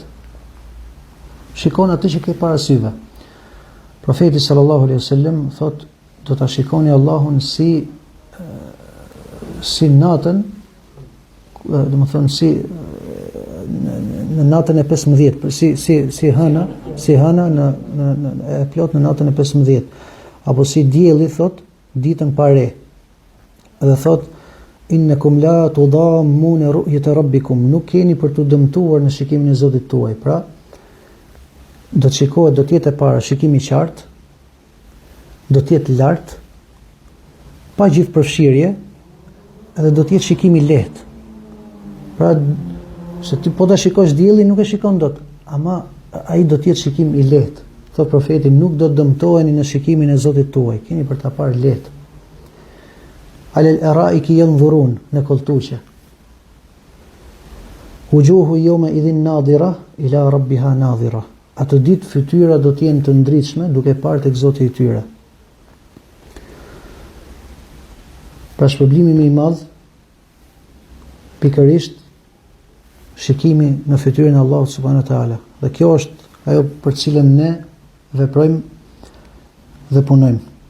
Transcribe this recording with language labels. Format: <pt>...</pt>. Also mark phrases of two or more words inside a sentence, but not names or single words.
<sq>Shikon atë që ke para syve. Profeti</sq> <ar>صلى الله عليه وسلم</ar> <sq>thotë do ta shikoni Allahun si natën, domethënë si në natën e 15, si hëna në e plot në natën e 15, apo si dielli thot ditën pare. Dhe thot</sq> <ar>إنكم لا تضامون رؤية ربكم,</ar> <sq>nuk keni për të dëmtuar në shikimin e Zotit tuaj. Pra do të shikohet, do të jetë e para shikimi i qartë, do të jetë lart, pa gjithë përfshirje, edhe do të jetë shikimi i lehtë. Pra se ti po ta shikosh diellin nuk e shikon dot, ama ai do të jetë shikim i lehtë. Thot profeti, nuk do të dëmtoheni në shikimin e Zotit tuaj, keni për ta parë lehtë.</sq> <ar>على الأرائك ينظرون,</ar> <sq>në koltuqe.</sq> <ar>وجوه يومئذ ناضرة إلى ربها ناظرة.</ar> <sq>Atë ditë fytyra do të jenë të ndritshme duke parë tek Zoti i tyre. Pra shpërblimi më i madh pikërisht shikimi në fytyrën e Allahut</sq> <ar>سبحانه وتعالى.</ar> <sq>Dhe kjo është ajo për cilën ne veprojmë dhe punojmë.</sq>